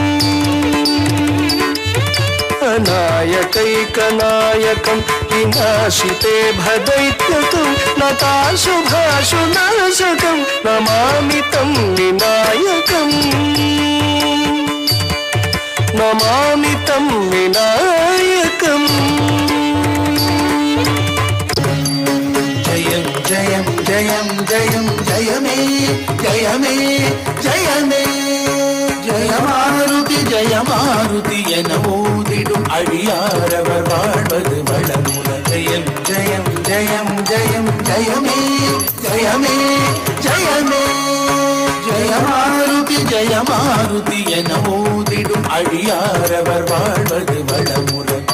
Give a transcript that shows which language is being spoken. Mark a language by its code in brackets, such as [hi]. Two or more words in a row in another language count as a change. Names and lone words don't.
[sa] अनायकैकनायकं विनाशिते भदैत्यकं नताशुभाशुनाशकं नमामि तं विनायकम् नमामि तं विनायकम् [ta] ஜெயம் ஜெயம் ஜெயம் ஜெயம் ஜெய மே ஜெய மே ஜெய மே ஜெய மாருதி என ஓதிடும் அடியாரவர் வாழ்வது வளமுற ஜெயம் ஜெயம் ஜெயம் ஜெயம் ஜெயமே ஜெயமே ஜெயமே ஜெய மாருதி என ஓதிடும் அடியாரவர் வாழ்வது வளமுற